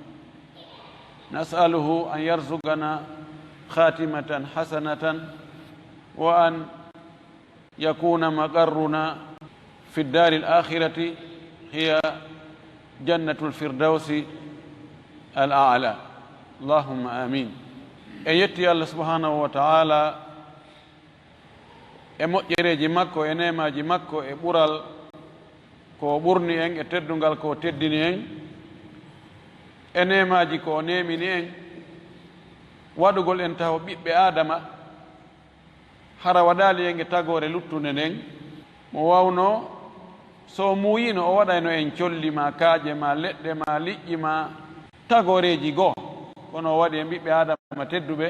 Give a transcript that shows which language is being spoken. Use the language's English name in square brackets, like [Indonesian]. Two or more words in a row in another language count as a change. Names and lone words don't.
[Arabic] نسأله أن يرزقنا خاتمة حسنة، وأن يكون مقرنا في الدار الآخرة هي جنة الفردوس الأعلى. اللهم آمين. [Fula] يتي [Arabic] الله سبحانه وتعالى [Fula] e moƴƴereji makko e nemaji makko e ɓural ko ɓurni en e teddungal ko teddini en e nemaji ko nemini en waɗugol en taw ɓiɓɓe adama hara waɗali en e tagore luttude nden mo wawno so muyino o waɗayno en colli ma kaaƴe ma leɗɗe ma liƴƴi ma tagoreji goo kono o waɗi en ɓiɓɓe adama tedduɓe.